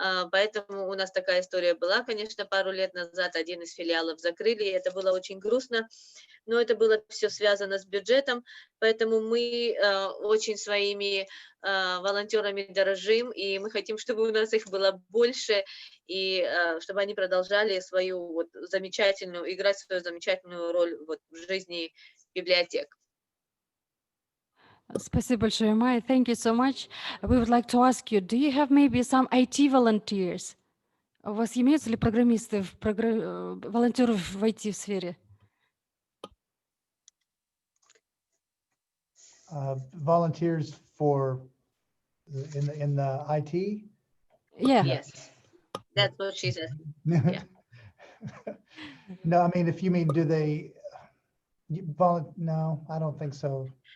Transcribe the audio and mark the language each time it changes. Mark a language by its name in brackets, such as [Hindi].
[Russian] Поэтому у нас такая история была, конечно, пару лет назад один из филиалов закрыли, и это было очень грустно, но это было все связано с бюджетом, поэтому мы очень своими волонтерами дорожим, и мы хотим, чтобы у нас их было больше, и чтобы они продолжали играть свою замечательную роль в жизни библиотек. Спасибо большое, [English] Майя. Thank you so much. We would like to ask you, do you have maybe some IT volunteers? [Russian] У вас имеются ли программисты, волонтеры в IT-сфере? [English] Volunteers for in the IT? Yeah. Yes, that's what she said. Yeah. No, I mean, if you mean, do they no, I don't think so.